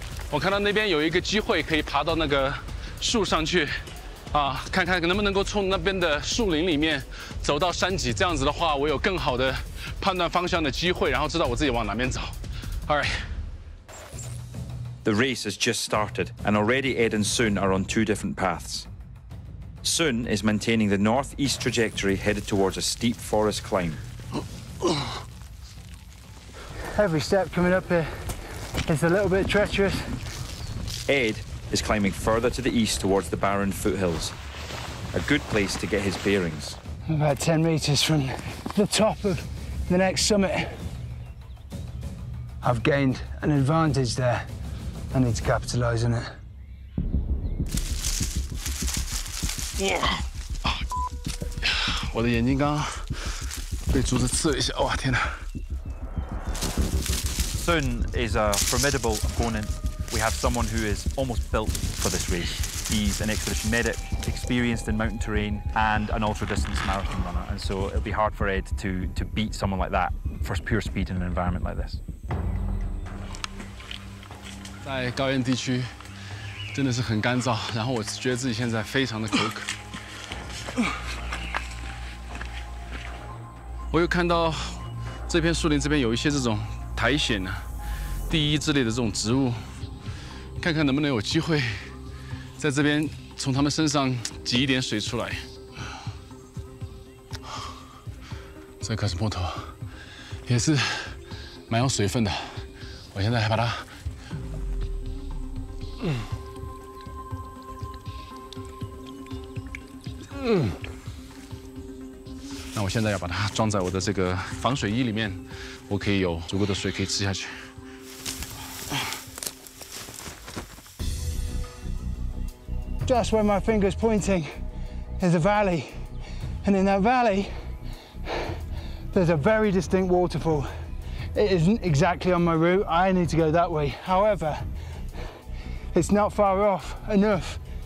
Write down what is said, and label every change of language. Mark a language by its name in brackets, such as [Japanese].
[Chinese] 我看到那边有一个机会可以爬到那个树上去，看看能不能够从那边的树林里面走到山脊。这样子的话，我有更好的判断方向的机会，然后知道我自己往哪边走。 [English] All right. The race has just started, and already Ed and Sun are on two different paths. Sun is maintaining the northeast trajectory headed towards a steep forest climb. Every step coming up here is a little bit treacherous. Ed is climbing further to the east towards the barren foothills, a good place to get his bearings. About 10 metres from the top of the next summit. I've gained an advantage there. I need to capitalise on it. [Chinese] 我的眼睛刚刚被竹子刺了一下，哇，天哪！ [English] Sun is a formidable opponent. We have someone who is almost built for this race. He's an expedition medic, experienced in mountain terrain, and an ultra-distance marathon runner. And so it'll be hard for Ed to beat someone like that for pure speed in an environment like this. [Chinese] 在高原地区真的是很干燥，然后我觉得自己现在非常的口渴。我有看到这片树林这边有一些这种苔藓啊、地衣之类的这种植物，看看能不能有机会在这边从它们身上挤一点水出来。这可是木头，也是蛮有水分的。我现在还把它。那我现在要把它装在我的这个防水衣里面，我可以有足够的水可以吃下去。 [English] Just where my finger's pointing is a valley, and in that valley, there's a very distinct waterfall. It isn't exactly on my route. I need to go that way. However, it's not far off enough.